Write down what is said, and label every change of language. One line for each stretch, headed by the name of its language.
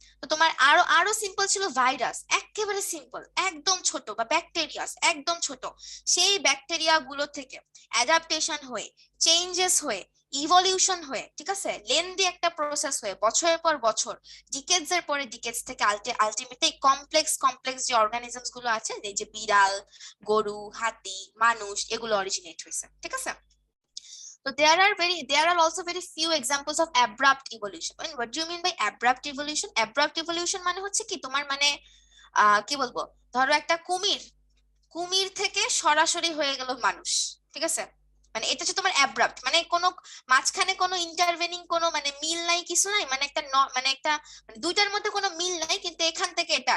Bangla: তো তোমার আরো আরো সিম্পল ছিল ভাইরাস, একেবারে সিম্পল, একদম ছোট, বা ব্যাকটেরিয়াস একদম ছোট, সেই ব্যাকটেরিয়া গুলো থেকে অ্যাডাপ্টেশন হয়ে, চেঞ্জেস হয়ে, ইভলিউশন হয়ে, ঠিক আছে, লেন্দি একটা প্রসেস হয়ে, বছরের পর বছর, ডিকেডস এর পরে ডিকেডস থেকে আলটিমেটলি কমপ্লেক্স যে অর্গানিজমস গুলো আছে, এই যে বিড়াল, গরু, হাতি, মানুষ, এগুলো অরিজিনেট হয়েছে, ঠিক আছে?
English: So there are also very few examples of abrupt evolution. And what do you mean by abrupt evolution?
Bangla: Abrupt evolution মানে হচ্ছে কি তোমার মানে কি বলবো, ধরো একটা কুমির, কুমির থেকে সরাসরি হয়ে গেল মানুষ, ঠিক আছে, মানে এটা হচ্ছে তোমার অ্যাব্রাপ্ট, মানে কোনো মাঝখানে কোনো ইন্টারভেনিং কোনো মানে মিল নাই, কিছু নাই, মানে একটা মানে একটা মানে দুইটার মধ্যে কোনো মিল নাই, কিন্তু এখান থেকে এটা